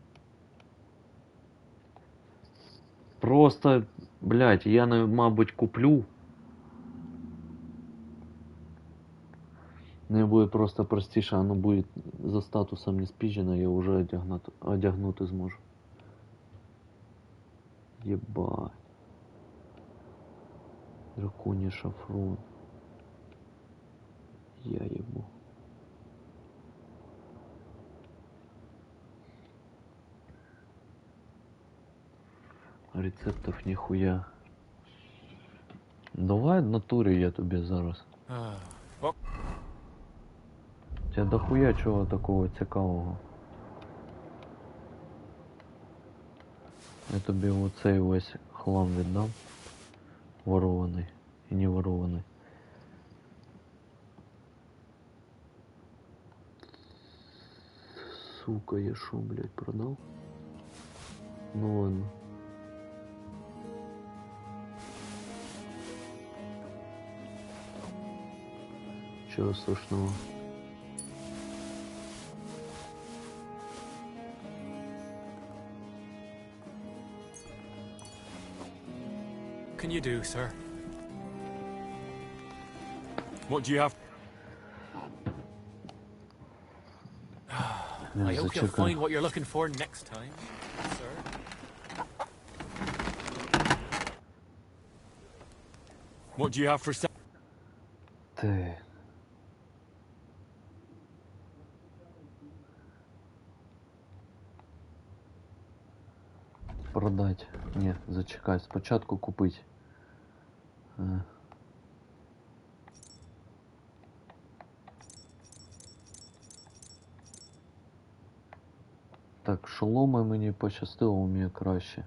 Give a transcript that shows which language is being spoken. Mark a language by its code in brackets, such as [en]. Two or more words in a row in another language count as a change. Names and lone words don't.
[uk] Просто, блядь, я, мабуть, куплю. Не буде просто простіше, воно буде за статусом не спіжено, я вже одягнути зможу. Єбать. Драконий шафрон. [ru] Я ебу. Рецептов нихуя. [uk] Давай в натурі я тобі зараз. Тебе дохуя чого такого цікавого. Я тобі оцей весь хлам віддам. Ворований і не ворований. [ru] Сука, я шо, блядь, продал? Ну ладно. Чего страшного? [en] Can you do, sir? What do you have? I hope you'll find what you're looking for next time, sir. What do you have for sale? [uk] Ти. Продать. Ні, зачекай, спочатку купить. Так, шоломи мені пощастило, у мене краще.